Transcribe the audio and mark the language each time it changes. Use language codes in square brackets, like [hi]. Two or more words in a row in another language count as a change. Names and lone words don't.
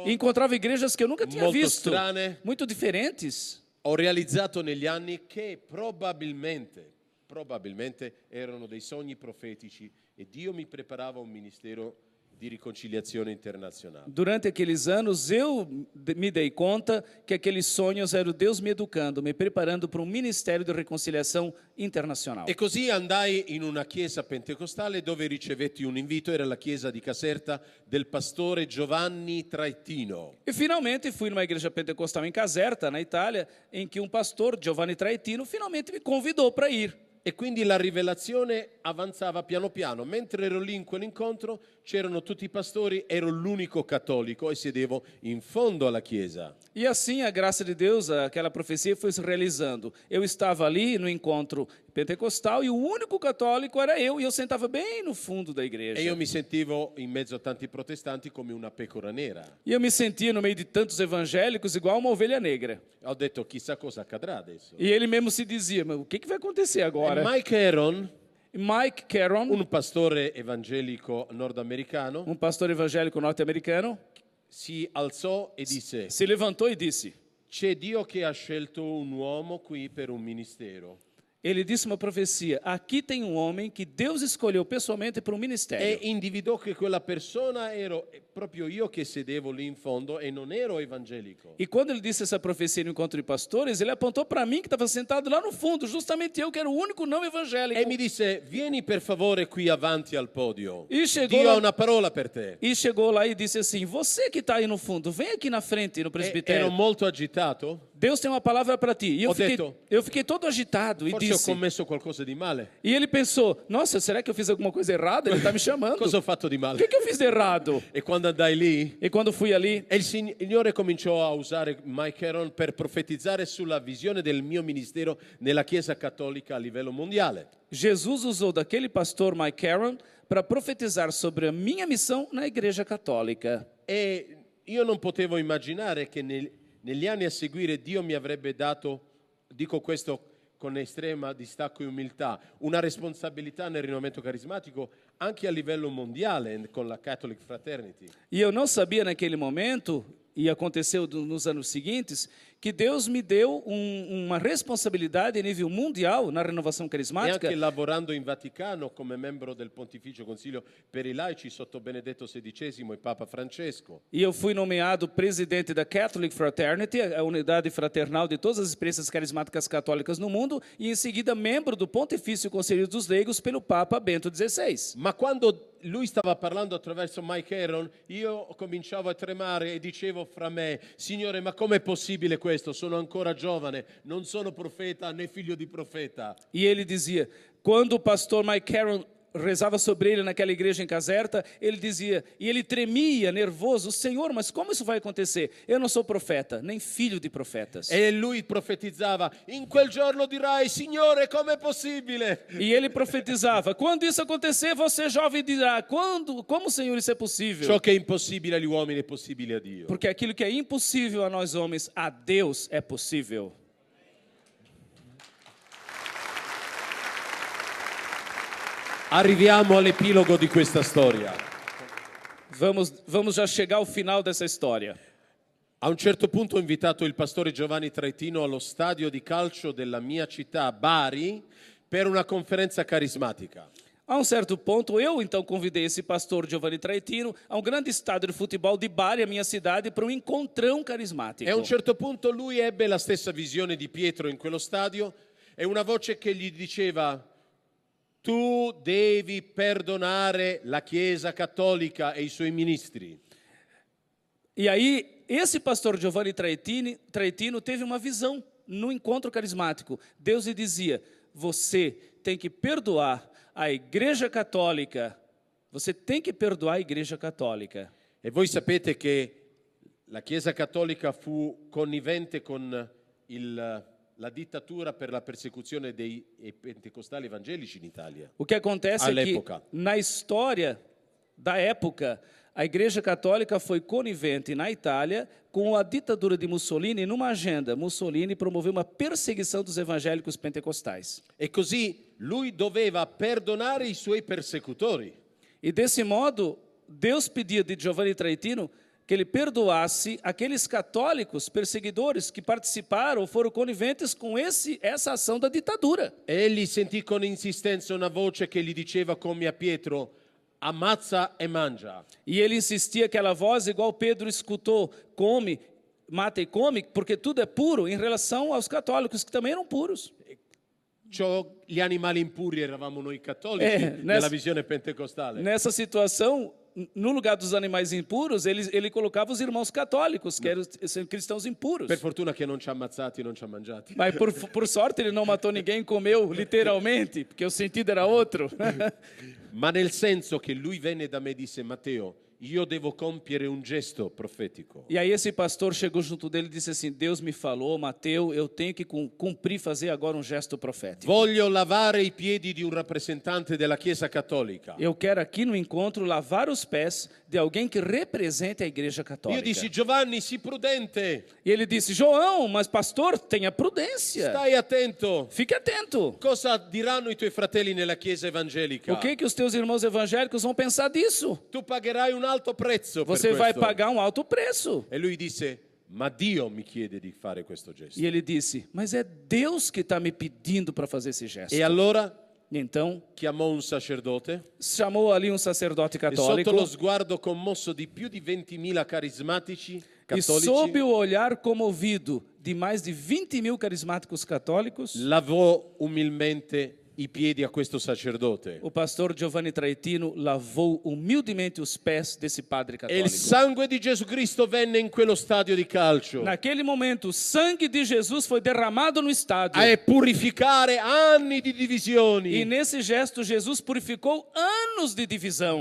[pt] E encontrava igrejas que eu nunca tinha [it] Molto [pt] visto, [it] strane. [pt] muito diferentes. [it] Ho realizzato negli anni che probabilmente erano dei sogni profetici e Dio mi preparava un ministero di riconciliazione internazionale. [pt] Durante aqueles anos, eu me dei conta que aqueles sonhos eram Deus me educando, me preparando para um ministério de reconciliação internacional. [it] E così andai in una chiesa pentecostale dove ricevetti un invito, era la chiesa di Caserta del pastore Giovanni Traettino. [pt] E finalmente fui numa igreja pentecostal em Caserta, na Itália, em que um pastor, Giovanni Traettino, finalmente me convidou para ir. [it] E quindi la rivelazione avanzava piano piano. Mentre ero lì in quell'incontro c'erano tutti i pastori, ero l'unico cattolico e sedevo in fondo alla chiesa. [pt] E assim a graça de Deus, aquela profecia foi se realizando. Eu estava ali no encontro pentecostal e o único católico era eu, e eu sentava bem no fundo da igreja. [it] E io mi sentivo in mezzo a tanti protestanti come una pecora nera. [pt] E eu me sentia no meio de tantos evangélicos igual uma ovelha negra. [it] Ho detto chissà cosa accadrà adesso. [pt] E ele mesmo se dizia, mas o que vai acontecer E agora? Mike Aaron, Mike Caron, [it] un pastore evangelico nordamericano, [pt] um pastor evangélico norte-americano, [it] si alzò e disse: [pt] se levantou e disse, [it] c'è Dio che ha scelto un uomo qui per un ministero. [pt] ele disse uma profecia, aqui tem um homem que Deus escolheu pessoalmente para um E ministério. [it] individuò che quella persona ero proprio io che sedevo lì in fondo e non ero evangelico. [pt] E quando ele disse essa profecia no encontro de pastores, ele apontou para mim que estava sentado lá no fundo, justamente eu que era o único não evangélico. [it] E mi disse: vieni per favore qui avanti al podio. [pt] E chegou [it] Dio [pt] lá- [it] ha una parola per te. [pt] E chegou lá e disse assim, você que está aí no fundo, vem aqui na frente, no E presbitério. [it] ero molto agitato. [pt] Deus tem uma palavra para ti. [it] E Ho detto, [pt] eu fiquei todo agitado e [it] Forse ho [pt] disse... [it] commesso qualcosa di male. [pt] E ele pensou, nossa, será que eu fiz alguma coisa errada? Ele está me chamando. [it] Cosa ho fatto di [pt] O [it] male? [pt] que eu fiz de errado? [it] E quando andai lì, [pt] E quando fui ali, [it] e il Signore cominciò a usare Mike Aaron per profetizzare sulla visione del mio ministero nella Chiesa Cattolica a livello mondiale. [pt] Jesus usou daquele pastor Mike Caron para profetizar sobre a minha missão na Igreja Católica. [it] E io non potevo immaginare che negli anni a seguire Dio mi avrebbe dato dico questo con estrema distacco e umiltà, una responsabilità nel rinnovamento carismatico anche a livello mondiale con la Catholic Fraternity. [pt] E eu não sabia naquele momento, e aconteceu nos anos seguintes, que Deus me deu uma responsabilidade a nível mundial na renovação E carismática. [it] anche lavorando in Vaticano come membro del Pontificio Consiglio per i Laici sotto Benedetto XVI e Papa Francesco. [pt] E eu fui nomeado presidente da Catholic Fraternity, a unidade fraternal de todas as experiências carismáticas católicas no mundo, e em seguida membro do Pontifício Conselho dos Leigos pelo Papa Bento XVI. [it] Ma quando lui stava parlando attraverso Mike Aaron, io cominciavo a tremare e dicevo fra me: Signore, ma com'è possibile questo? Sono ancora giovane, non sono profeta né figlio di profeta. [pt] E ele dizia, quando o pastor Mike Carroll rezava sobre ele naquela igreja em Caserta, ele dizia, e ele tremia, nervoso: Senhor, mas como isso vai acontecer? Eu não sou profeta, nem filho de profetas. [it] E lui profetizzava: in quel giorno dirai, Signore, com'è possibile? [pt] E ele profetizava, quando isso acontecer, você jovem dirá, como, Senhor, isso é possível? [it] Ciò che è impossibile agli uomini è possibile a Dio. [pt] Porque aquilo que é impossível a nós homens, a Deus é possível. [it] Arriviamo all'epilogo di questa storia. [pt] Vamos já chegar ao final dessa história. [it] A un certo punto ho invitato il pastore Giovanni Traitino allo stadio di calcio della mia città, Bari, per una conferenza carismatica. [pt] A um certo ponto, eu então convidei esse pastor Giovanni Traitino a um grande estádio de futebol de Bari, a minha cidade, para um encontrão carismático. [it] E a un certo punto lui ebbe la stessa visione di Pietro in quello stadio e una voce che gli diceva: tu devi perdonare la Chiesa Cattolica e i suoi ministri. [pt] E aí, esse pastor Giovanni Traitino teve uma visão no encontro carismático. Deus lhe dizia, você tem que perdoar a Igreja Católica. Você tem que perdoar a Igreja Católica. [it] E voi sapete che la Chiesa Cattolica fu connivente con la dittatura per la persecuzione dei pentecostali evangelici in Italia. [pt] O que acontece é que, [it] All'epoca. [pt] na história da época, a Igreja Católica foi conivente na Itália com a ditadura de Mussolini. Numa agenda, Mussolini promoveu uma perseguição dos evangélicos pentecostais. [it] E così lui doveva perdonare i suoi persecutori. [pt] E desse modo, Deus pedia de Giovanni Traitino que ele perdoasse aqueles católicos perseguidores que participaram ou foram coniventes com essa ação da ditadura. [it] E egli sentì con insistenza una voce che gli diceva come a Pietro: ammazza e mangia. [pt] E ele insistia, aquela voz, igual Pedro escutou, come, mata e come, porque tudo é puro, em relação aos católicos, que também eram puros. [it] Gli animali impuri eravamo noi cattolici nella visione pentecostale. [pt] Nessa situação, no lugar dos animais impuros, ele colocava os irmãos católicos, que eram cristãos impuros. [it] Per fortuna che non ci ha ammazzati e non ci ha mangiati. [pt] Mas por sorte ele não matou ninguém, comeu literalmente, porque o sentido era outro. [it] Ma nel senso che lui venne da me e disse: Matteo, io devo compiere un gesto profetico. [pt] E aí esse pastor chegou junto dele e disse assim: Deus me falou, Mateus, eu tenho que cumprir, fazer agora um gesto profético. [it] Voglio lavare i piedi di un rappresentante della Chiesa Cattolica. [pt] Eu quero aqui no encontro lavar os pés de alguém que represente a Igreja Católica. [it] Io dissi: Giovanni, sii prudente. [pt] E ele disse: João, mas pastor, tenha prudência. [it] Stai attento. [pt] Fique atento. [it] Cosa diranno i tuoi fratelli nella Chiesa evangelica? [pt] O que os teus irmãos evangélicos vão pensar disso? [it] Tu pagherai un alto prezzo per [pt] Você vai [it] questo. [pt] pagar um alto preço. [it] E lui disse: ma Dio mi chiede di fare questo gesto. [pt] E ele disse: mas é Deus que está me pedindo para fazer esse gesto. [it] E allora [pt] Então, [it] chiamò un sacerdote [pt] chamou ali um sacerdote e católico. [it] sotto lo sguardo commosso di più di 20.000 carismatici E cattolici [pt] sob o olhar comovido de mais de 20.000 carismáticos católicos, [it] lavò umilmente i piedi a questo sacerdote. [pt] o pastor Giovanni Traitino lavou humildemente os pés desse padre [it] E il [pt] católico. [it] sangue di Gesù Cristo venne in quello stadio di calcio [pt] Naquele momento, o sangue de Jesus foi derramado no estádio. [it] a purificare anni di divisioni, [pt] E nesse gesto, Jesus purificou anos de divisão,